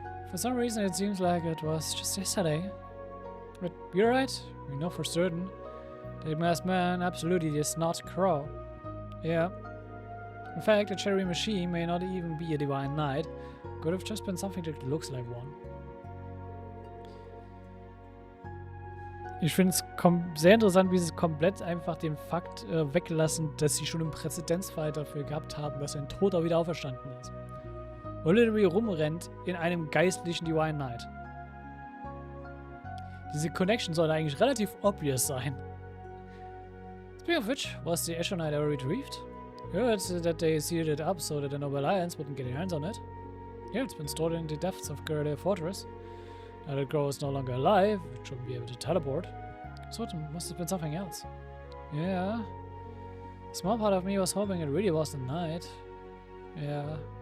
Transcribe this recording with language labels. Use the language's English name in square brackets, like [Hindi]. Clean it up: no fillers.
[English] For some reason it seems like it was just yesterday. But you're right, we know for certain. The masked man absolutely is not Crow. Yeah. In fact, the cherry machine may not even be a divine knight. Could have just been something that looks like one. [German] Ich finde es sehr interessant, wie sie komplett einfach den Fakt weglassen, dass sie schon einen Präzedenzfall dafür gehabt haben, dass ein Toter wieder auferstanden ist. Und literally rumrennt in einem geistlichen Divine Knight. Diese Connection sollte eigentlich relativ obvious sein. [English] Speaking of which, was the Asher Knight ever retrieved? Heard that they sealed it up so that the Noble Alliance wouldn't get their hands on it. Yeah, it's been stored in the depths of Gerda Fortress. Now that Grow is no longer alive, it shouldn't be able to teleport. So it must have been something else. Yeah. A small part of me was hoping it really was the Knight. Yeah.